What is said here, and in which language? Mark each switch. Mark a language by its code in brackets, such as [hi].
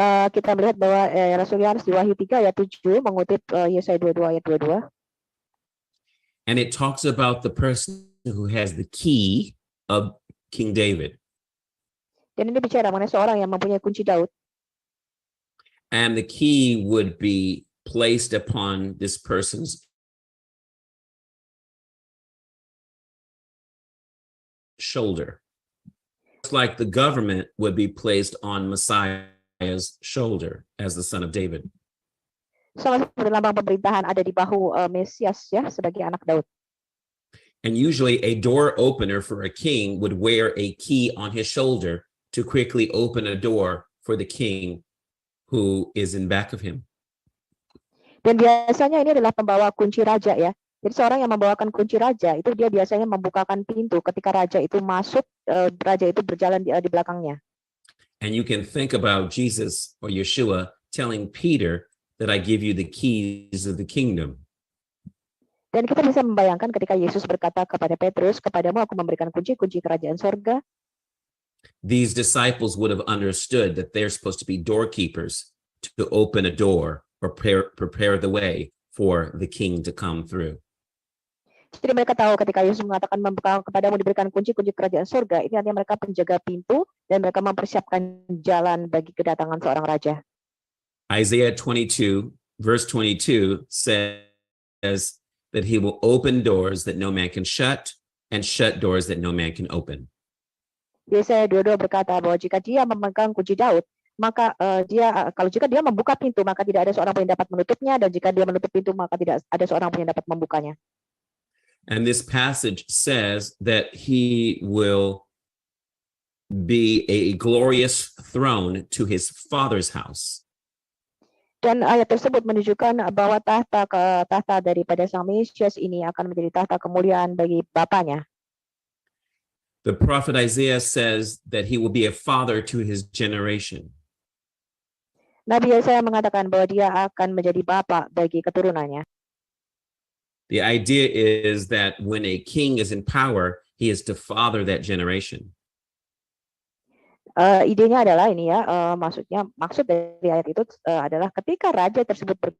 [id] Kita melihat bahwa Rasul Yohanes di Wahyu 3 ayat 7 mengutip Yesaya 22 ayat 22. [en] And it talks about the person who has the key of King David. [id] Dan ini bicara mengenai seorang yang mempunyai kunci Daud. [en] And the key would be placed upon this person's shoulder. It's like the government would be placed on Messiah's shoulder as the son of David. [id] Sama seperti lambang pemerintahan ada di bahu Mesias ya sebagai anak Daud. [en] And usually a door opener for a king would wear a key on his shoulder to quickly open a door for the king who is in back of him. [id] Dan biasanya ini adalah pembawa kunci raja ya. Jadi seorang yang membawakan kunci raja itu dia biasanya membukakan pintu ketika raja itu masuk, raja itu berjalan di belakangnya. [en] And you can think about Jesus or Yeshua telling Peter that I give you the keys of the kingdom. [id] Dan kita bisa membayangkan ketika Yesus berkata kepada Petrus, kepadamu aku memberikan kunci-kunci kerajaan sorga. [en] These disciples would have understood that they're supposed to be doorkeepers to open a door or prepare the way for the king to come through. [id] Jadi mereka tahu ketika Yesus mengatakan membuka kepadamu diberikan kunci-kunci kerajaan surga, ini artinya mereka penjaga pintu dan mereka mempersiapkan jalan bagi kedatangan seorang raja. [en] Isaiah 22, verse 22 says that he will open doors that no man can shut and shut doors that no man can open. [id] Yesaya 22 berkata bahwa jika dia memegang kunci Daud, maka jika dia membuka pintu, maka tidak ada seorang pun yang dapat menutupnya, dan jika dia menutup pintu, maka tidak ada seorang pun yang dapat membukanya. [en] And this passage says that he will be a glorious throne to his father's house. [id] Dan ayat tersebut menunjukkan bahwa tahta daripada Sang Mesias ini akan menjadi tahta kemuliaan bagi bapaknya. [en] The prophet Isaiah says that he will be a father to his generation. [id] Nabi Yesaya mengatakan bahwa dia akan menjadi bapak bagi keturunannya. [en] The idea is that when a king is in power, he is to father that generation. [id] Idenya adalah ini ya, maksud dari ayat itu adalah ketika raja tersebut